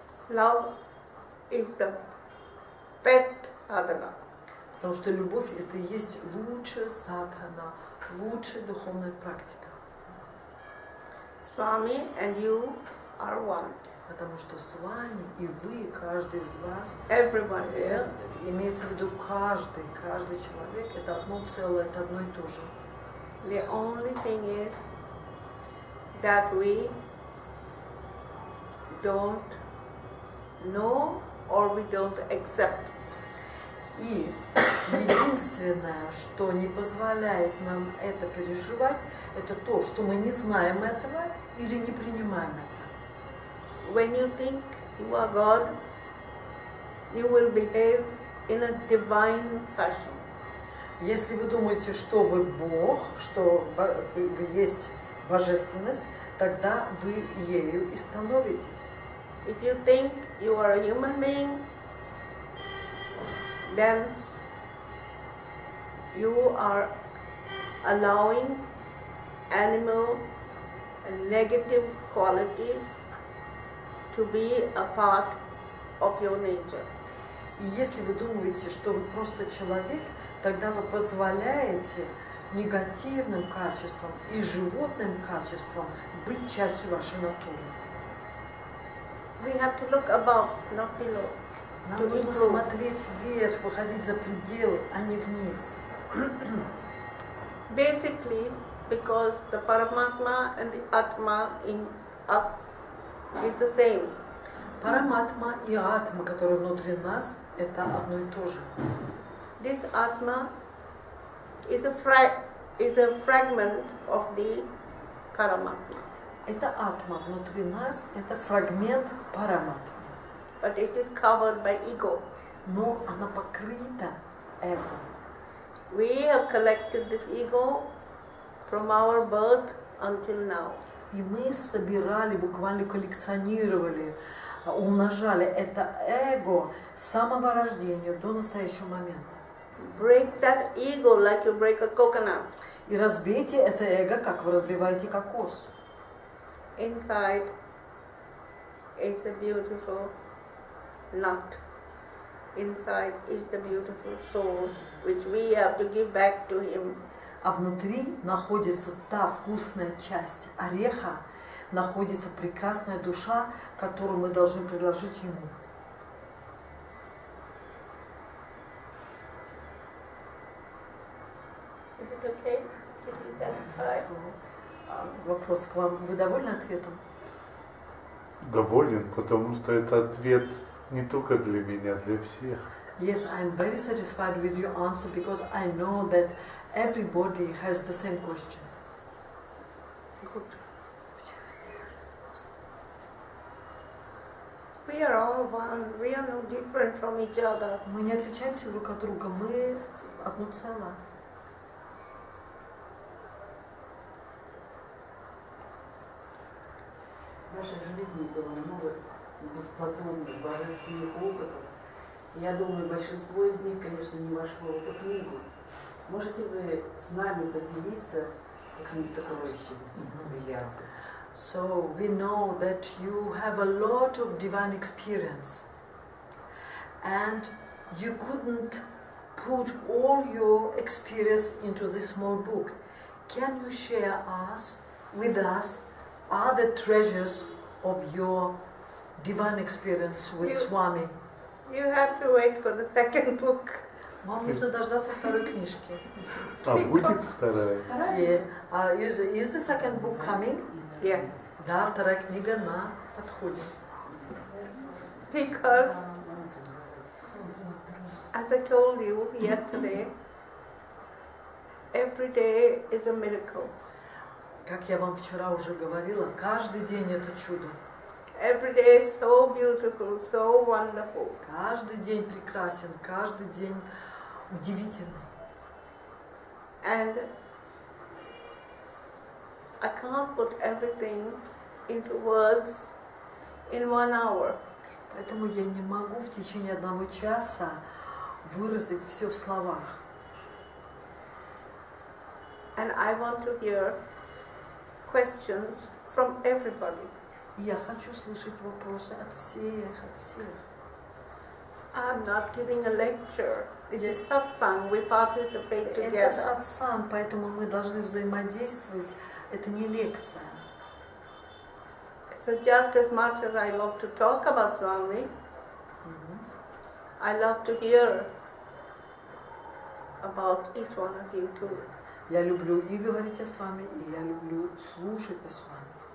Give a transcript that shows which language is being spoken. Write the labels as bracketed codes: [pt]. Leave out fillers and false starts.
[en] Love is the best sadhana. [ru] Потому что любовь — это и есть лучшая садхана, лучшая духовная практика. [en] Swami and you are one. [ru] Потому что с вами и вы, каждый из вас, [en] Everyone here. [ru] имеется в виду каждый человек, это одно целое, это одно и то же. [en] The only thing is that we don't know or we don't accept. [ru] И единственное, что не позволяет нам это переживать, это то, что мы не знаем этого или не принимаем это. [en] When you think you are God, you will behave in a divine fashion. [ru] Если вы думаете, что вы Бог, что вы есть божественность, тогда вы ею и становитесь. [en] If you think you are a human being, then you are allowing animal and negative qualities to be a part of your nature. [ru] И если вы думаете, что вы просто человек, тогда вы позволяете негативным качествам и животным качествам быть частью вашей натуры. [en] We have to look above, not below. [ru] Нам нужно смотреть вверх, выходить за пределы, а не вниз. [en] Basically, because the Paramatma and the Atma in us is the same. [ru] Параматма и атма, которые внутри нас, это одно и то же. [en] This Atma is a fragment of the Paramatma. [ru] Это атма внутри нас, это фрагмент параматмы. [en] But it is covered by ego. [ru] Но она покрыта эго. [en] We have collected this ego from our birth until now. [ru] И мы собирали, буквально коллекционировали, умножали это эго с самого рождения до настоящего момента. [en] Break that ego like you break a coconut. [ru] И разбейте это эго, как вы разбиваете кокос. [en] Inside is the beautiful nut. Inside is the beautiful soul, which we have to give back to him. [ru] А внутри находится та вкусная часть ореха, находится прекрасная душа, которую мы должны предложить ему. [en] Is it okay? Is it satisfied? [ru] Вопрос к вам. Вы довольны ответом? Доволен, потому что это ответ не только для меня, для всех. [en] Yes, I'm very satisfied with your answer because I know that everybody has the same question. Good. we are all one. We are no different from each other. [ru] Мы не отличаемся друг от друга, мы одно целое. В нашей жизни было много бесподобных божественных опытов. Я думаю, большинство из них, конечно, не вошло в эту книгу. Можете вы с нами поделиться этими сокровищами, бриллиантами? [en] So we know that you have a lot of divine experience, and you couldn't put all your experience into this small book. Can you share with us other treasures of your divine experience with Swami? You have to wait for the second book. [ru] Вам нужно дождаться второй книжки. А будет вторая? [en] Is the second book coming? Yes. [ru] Да, вторая книга на подходе. [en] Because, as I told you yesterday, every day is a miracle. [ru] Как я вам вчера уже говорила, каждый день это чудо. [en] Every day is so beautiful, so wonderful. [ru] Каждый день прекрасен, каждый день удивительный. [en] And I can't put everything into words in 1 hour. [ru] Поэтому я не могу в течение 1 часа выразить все в словах. [en] And I want to hear questions from everybody. [ru] И я хочу слышать вопросы от всех. [en] I'm not giving a lecture. It is satsang. We participate together. [ru] Это сатсанг, поэтому мы должны взаимодействовать. Это не лекция. [en] So just as much as I love to talk about Swami, I love to hear about each one of you too. [ru] Я люблю и говорить о Свами, и я люблю слушать о Свами.